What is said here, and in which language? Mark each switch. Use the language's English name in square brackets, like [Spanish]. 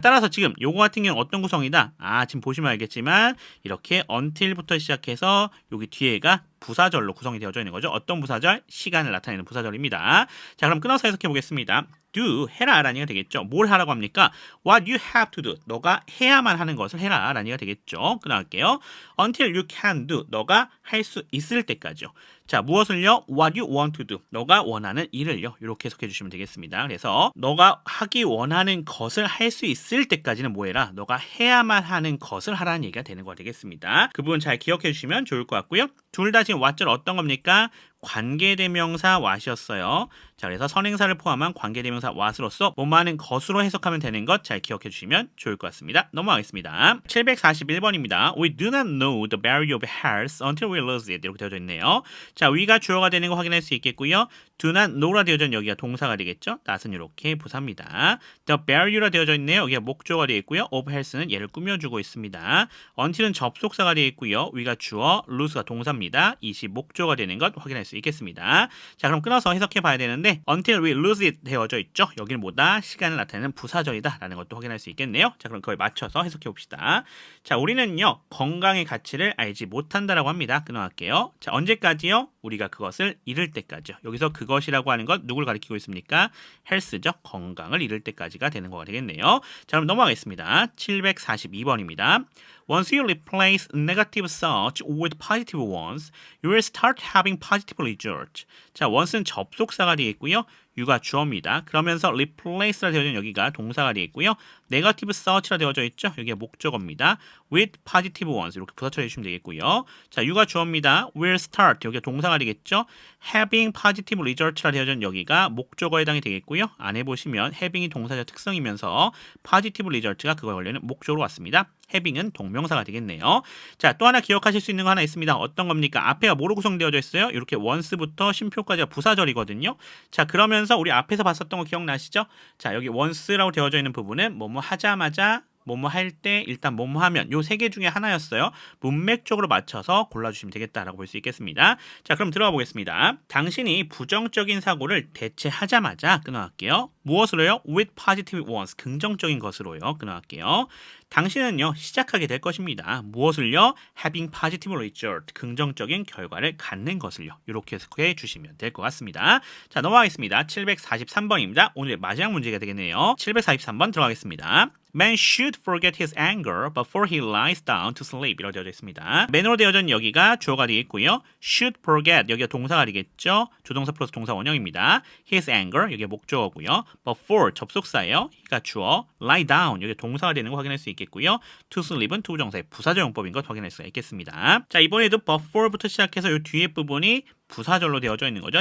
[Korean] 따라서 지금 요거 같은 경우는 어떤 구성이다? 지금 보시면 알겠지만 이렇게 until부터 시작해서 여기 뒤에가 부사절로 구성이 되어져 있는 거죠. 어떤 부사절? 시간을 나타내는 부사절입니다. 자, 그럼 끊어서 해석해 보겠습니다. do, 해라 라는 얘기가 되겠죠. 뭘 하라고 합니까? [English] what you have to do, [Korean] 너가 해야만 하는 것을 해라 라는 얘기가 되겠죠. 끊어갈게요. [English] until you can do, [Korean] 너가 할 수 있을 때까지요. 자, 무엇을요? [English] what you want to do, [Korean] 너가 원하는 일을요. 이렇게 해석해 주시면 되겠습니다. 그래서 너가 하기 원하는 것을 할 수 있을 때까지는 뭐 해라? 너가 해야만 하는 것을 하라는 얘기가 되는 거 되겠습니다. 그 부분 잘 기억해 주시면 좋을 것 같고요. 둘 다 지금 what절 어떤 겁니까? 관계대명사 what이었어요. 자, 그래서 선행사를 포함한 관계대명사 what으로서 뭐뭐하는 것으로 해석하면 되는 것 잘 기억해 주시면 좋을 것 같습니다. 넘어가겠습니다. 741번입니다. [English] We do not know the value of health until we lose it. [Korean] 이렇게 되어져 있네요. 자, we가 주어가 되는 거 확인할 수 있겠고요. do not know라 되어져 있는 여기가 동사가 되겠죠. not은 이렇게 부사입니다. the value라 되어져 있네요. 여기가 목적어가 되어 있고요. of health는 얘를 꾸며주고 있습니다. until은 접속사가 되어 있고요. we가 주어, lose가 동사입니다. it이 목적어가 되는 것 확인할 수 있겠습니다. 자, 그럼 끊어서 해석해 봐야 되는데 [English] until we lose it [Korean] 되어져 있죠. 여기는 뭐다? 시간을 나타내는 부사절이다 라는 것도 확인할 수 있겠네요. 자, 그럼 그걸 맞춰서 해석해 봅시다. 자, 우리는요 건강의 가치를 알지 못한다라고 합니다. 끊어갈게요. 자, 언제까지요? 우리가 그것을 잃을 때까지요. 여기서 그것이라고 하는 것 누굴 가리키고 있습니까? 헬스죠. 건강을 잃을 때까지가 되는 거가 되겠네요. 자, 그럼 넘어가겠습니다. 742번입니다. [English] Once you replace negative thoughts with positive ones, you will start having positive results. [Korean] 자, once는 접속사가 되겠고요. you가 주어입니다. 그러면서 replace라 되어져 있는 여기가 동사가 되겠고요. negative search라 되어져 있죠. 여기가 목적어입니다. with positive ones 이렇게 부사 처리해주시면 되겠고요. 자, you가 주어입니다. will start 여기가 동사가 되겠죠. [English] having positive results [Korean] 라 되어져 있는 여기가 목적어에 해당이 되겠고요. 안에 보시면 having이 동사적 특성이면서 positive result가 그거에 관련된 목적으로 왔습니다. having은 동명사가 되겠네요. 자, 또 하나 기억하실 수 있는 거 하나 있습니다. 어떤 겁니까? 앞에가 뭐로 구성되어져 있어요? 이렇게 once부터 쉼표까지가 부사절이거든요. 자, 그러면서 우리 앞에서 봤었던 거 기억나시죠? 자, 여기 once라고 되어져 있는 부분은 뭐뭐 하자마자 뭐뭐 할 때 일단 뭐뭐 하면 요 세 개 중에 하나였어요. 문맥적으로 맞춰서 골라주시면 되겠다라고 볼 수 있겠습니다. 자, 그럼 들어가 보겠습니다. 당신이 부정적인 사고를 대체하자마자 끊어갈게요. 무엇으로요? [English] with positive ones [Korean] 긍정적인 것으로요. 끊어갈게요. 당신은요 시작하게 될 것입니다. 무엇을요? [English] having positive result [Korean] 긍정적인 결과를 갖는 것을요. 이렇게 해석해 주시면 될 것 같습니다. 자, 넘어가겠습니다. 743번입니다. 오늘의 마지막 문제가 되겠네요. 743번 들어가겠습니다. [English] Man should forget his anger before he lies down to sleep [Korean] 이라고 되어져 있습니다. man으로 되어져 있는 여기가 주어가 되겠고요. should forget 여기가 동사가 되겠죠. 조동사 플러스 동사 원형입니다. his anger 여기가 목적어고요. before 접속사예요. he가 주어, lie down 여기 동사가 되는 거 확인할 수 있겠고요. to sleep은 투부정사의 부사적 용법인 것 확인할 수가 있겠습니다. 자, 이번에도 before부터 시작해서 이 뒤에 부분이 부사절로 되어져 있는 거죠.